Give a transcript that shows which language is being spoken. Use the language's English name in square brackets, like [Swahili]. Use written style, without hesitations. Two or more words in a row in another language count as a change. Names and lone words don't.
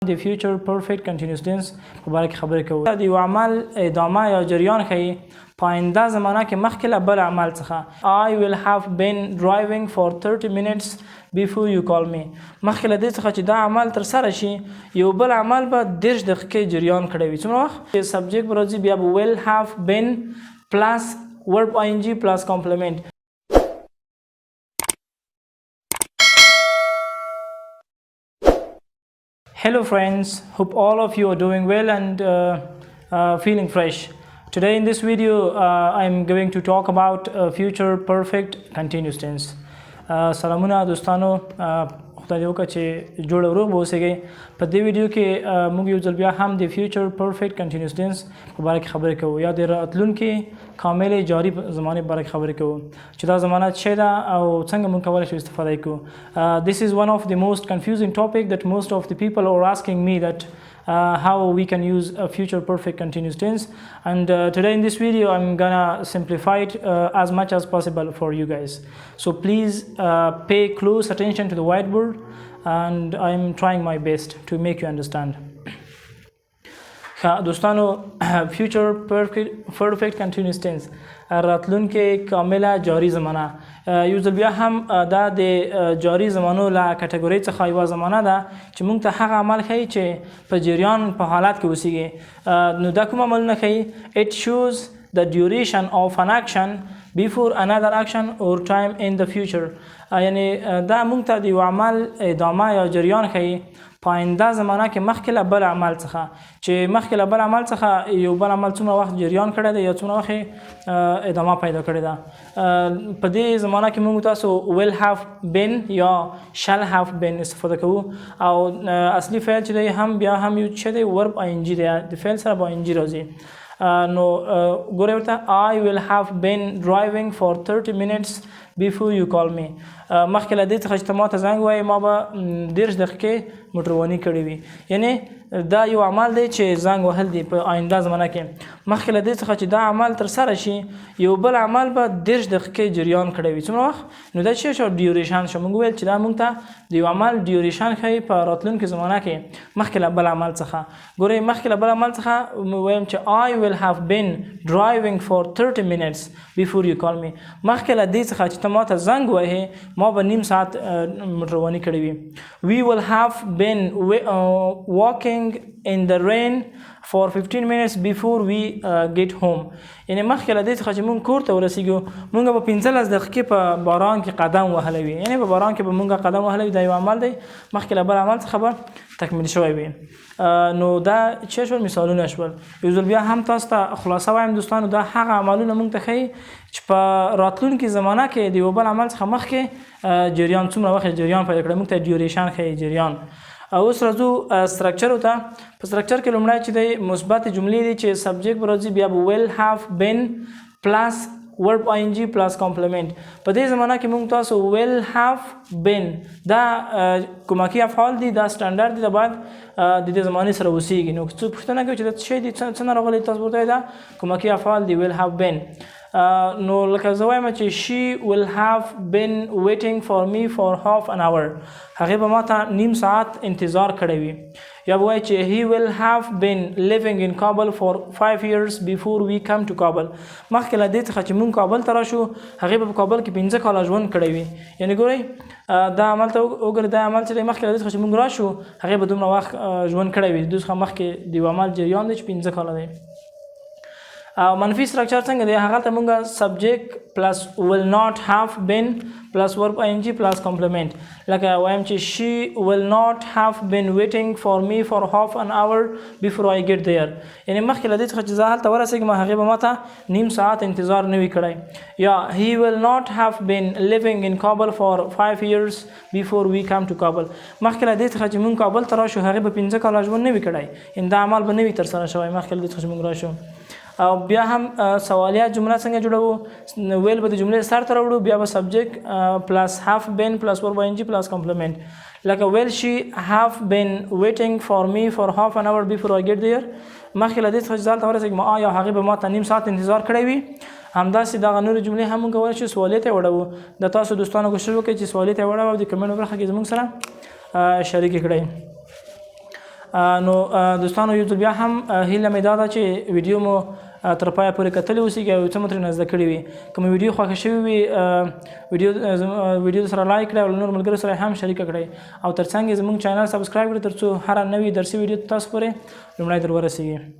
[Pashto] د [English] future perfect continuous tense [Pashto] په باره کې خبرې کوو. د یو عمل ادامه یا جریان ښیي په آینده زمانه کې مخکې له بل عمل څخه. [English] I will have been driving for 30 minutes before you call me. [Pashto] مخکې له دې څخه چې دا عمل تر سره شي یو بل عمل به 30 دقیقې جریان کړی وي. څومره وخت؟ سبجیکټ به راځي بیا به [English] will have been plus verb ing plus complement. Hello friends, hope all of you are doing well and feeling fresh. Today in this video I'm going to talk about future perfect continuous tense. [Pashto] سلامونه دوستانو، خدای دې وکړه چې جوړ او روغ به اوسئ. په دې ویډیو کې موږ یو ځل بیا هم د [English] future perfect continuous tense [Pashto] په باره کې خبرې کوو یا د راتلونکي کامله جاری زمانه په باره کې خبرې کوو چې دا زمانه څه ده او څنګه موږ کولی شو استفاده کوو. [English] This is one of the most confusing topic that most of the people are asking me that how we can use a future perfect continuous tense, and today in this video I'm gonna simplify it as much as possible for you guys. So please pay close attention to the whiteboard and I'm trying my best to make you understand. [Pashto] دوستانو [English] future perfect continuous tense [Pashto] راتلونکی کامله جاری زمانه یو ځل بیا هم دا د جاری زمانو له کټګورۍ څخه یوه زمانه ده چې موږ ته هغه عمل ښیي چې په جریان په حالت کې اوسیږي. نو دا کوم عملونه ښیي؟ [English] It shows the duration of an action before another action or time in the future. [Pashto] یعنی دا موږ ته د یو عمل ادامه یا جریان ښیي په آینده زمانه کې مخکې له بل عمل څخه چې مخکې له بل عمل څخه یو بل عمل څومره وخت جریان کړی دی یا څومره وخت ادامه پیدا کړې ده. په دې زمانه کې موږ تاسو [English] will have been [Pashto] یا [English] shall have been [Pashto] استفاده کوو او اصلي فعل چې دی هم بیا هم یو څه دی [English] verb ing [Pashto] دی، د فعل سره به ing راځي. نو ګورئ ورته [English] I will have been driving for 30 minutes before you call me. [Pashto] مخکې له دې څخه چې ته ما ته زنګ وایې ما به 30 دقیقې موټرواني کړې وي. یعنی دا یو عمل دی چې زنګ وهل دی په آینده زمانه کې. مخکې له دې څخه چې دا عمل تر سره شي یو بل عمل به 30 دقیقې جریان کړی وي. څومره وخت؟ نو دا څه شو؟ ډیوریشن شو. موږ ویل چې دا موږ ته د یو عمل ډیوریشن ښیي په راتلونکي زمانه کې مخکې له بل عمل څخه. ګورئ مخکې له بل عمل څخه وایم چې [English] I will have been driving for 30 minutes before you call me. [Pashto] مخکې له دې څخه چې ته ما ته زنګ وهې ما به نیم ساعت موټرواني کړې وي. [English] We will have been walking in the rain for 15 minutes before we get home. [Pashto] یعنی مخکې له دې څخه چې موږ کور ته ورسیږو موږ به 15 دقیقې په باران کې قدم وهلی وي. یعنی په باران کې به موږ قدم وهلی وي. دا یو عمل دی مخکې له بل عمل څخه به تکمیل شوی وي. نو دا څه شول؟ مثالونه شول. یو ځل بیا هم تاسو ته خلاصه وایم دوستانو، دا هغه عملونه موږ ته ښیي چې په راتلونکي زمانه کې د یو بل عمل څخه مخکې جریان څومره وخت جریان پیدا کړی. موږ ته ډیوریشن ښیي، جریان. اوس راځو سټرکچر ته. په سټرکچر کې لومړی چې دی مثبت جملې دي چې سبجیکټ به راځي بیا به [English] will have been plus verb ing plus complement. [Pashto] په دې زمانه کې موږ تاسو [English] will have been [Pashto] دا کومکی افعال دي، دا سټانډرډ دي، دا باید د دې زمانې سره اوسیږي. نو څه پوښتنه کوي چې دا څه دي، څنګه راغلي؟ تاسو ورته دا کومکی افعال دي [English] will have been. [Pashto] نو لکه زه وایم چې [English] she will have been waiting for me for half an hour. [Pashto] هغې به ما ته نیم ساعت انتظار کړی وي. یا به وایي چې [English] he will have been living in Kabul for 5 years before we come to Kabul. [Pashto] مخکې له دې څخه چې موږ کابل ته راشو هغې به په کابل کې 15 کاله ژوند کړی وي. یعنې ګورئ دا عمل ته وګورئ، دا عمل چې دی مخکې له دې څخه چې موږ راشو هغې به دومره وخت ژوند کړی وي. د دوی څخه مخکې د یو عمل جریان دی چې 15 کاله دی. او منفي سټرکچر څنګه دی؟ هغه ته موږ [English] subject plus will not have been plus verb ing plus complement. [Pashto] لکه وایم چې [English] she will not have been waiting for me for half an hour before I get there. [Pashto] یعنی مخکې له دې څخه چې زه هلته ورسېږم هغې به ما ته نیم ساعت انتظار نه وي کړی. [English] یا he will not have been living in Kabul for 5 years before we come to Kabul. [Pashto] مخکې له دې څخه چې موږ کابل ته راشو هغې به 15 کاله ژوند نه وي کړی. یعنې دا عمل به نه وي ترسره شوی مخکې له دې څخه چې موږ راشو. او بیا هم سوالیه جمله څنګه جوړوو؟ ویل به د جملې سر ته راوړو بیا به [English] subject plus have been plus verb ing plus complement. لکه will she have been waiting for me for half an hour before I get there. [Pashto] مخکې له دې څخه چې زه هلته ورسېږم یا هغې به ما ته نیم ساعت انتظار کړی وي. همداسې دغه نورې جملې هم موږ کولی شو سوالیې ته یې وړوو. د تاسو دوستانو کوشش وکړئ چې سوالیې ته یې وړوو او د کمنټ په برخه کې زموږ سره شریکې کړئ. نو دوستانو یو ځل بیا هم هیله مې دا ده چې ویډیو مو تر پایه پورې کتلی اوسیږي او څه مو ترېنه زده کړي وي که مو ویډیو خوښه شوې وي ویډیو سره لایک کړئ او له نورو ملګرو سره هم شریکه کړئ او تر څنګ یې زموږ چینل سبسکرایب کړئ تر څو هره نوې درسي ویډیو تاسو پورې لومړی در ورسیږي